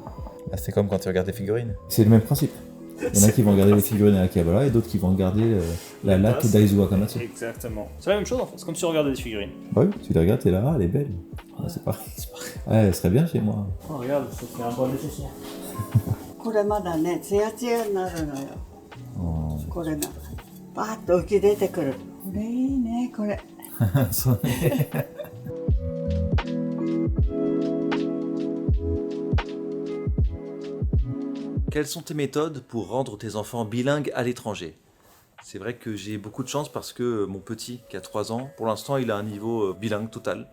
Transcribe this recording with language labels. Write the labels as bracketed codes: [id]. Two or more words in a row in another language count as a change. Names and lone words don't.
[fr] Ah, c'est comme quand tu regardes des figurines. C'est le même principe. Il y en a qui vont regarder les figurines à Akihabara et d'autres qui vont regarder la laque d'Aizu Wakamatsu. Exactement. C'est la même chose en fait, c'est comme si tu regardais des figurines. Bah oui, tu les regardes, t'es là, elle est belle. Ah, c'est pareil. Ouais, elle serait bien chez moi. Oh, regarde, ça fait un bon nécessaire. [ja] これまだね、ツヤツヤになるのよ。これがバーッと浮き出てくる。これいいね、これ。そうね。 [fr] Quelles sont tes méthodes pour rendre tes enfants bilingues à l'étranger? C'est vrai que j'ai beaucoup de chance parce que mon petit, qui a 3 ans, pour l'instant il a un niveau bilingue total.